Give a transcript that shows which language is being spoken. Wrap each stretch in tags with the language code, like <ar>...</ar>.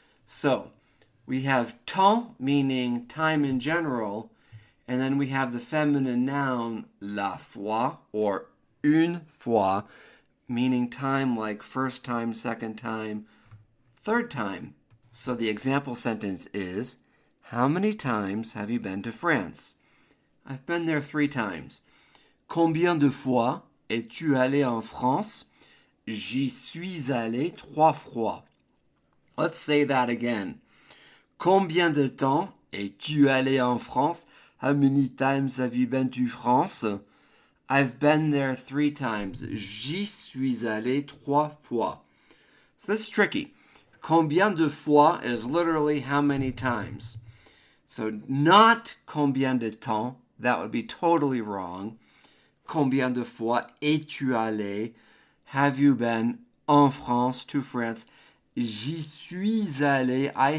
<en>So we have temps, meaning time in general, and then we have the feminine noun la fois, or une fois, meaning time like first time, second time, third time. So the example sentence is, how many times have you been to France? I've been there 3 times.</en> <fr>Combien de fois es-tu allé en France? J'y suis allé 3 fois.</fr> <en>Let's say that again.</en> <fr>Combien de temps es-tu allé en France?</fr> <en>How many times have you been to France? I've been there 3 times.</en> <fr>J'y suis allé 3 fois.</fr> <en>So this is tricky. Combien de fois is literally how many times. So not combien de temps, that would be totally wrong.</en> <fr>Combien de fois es-tu allé?</fr> <en>Have you been en France, to France?</en> <fr>J'y suis allé.</fr>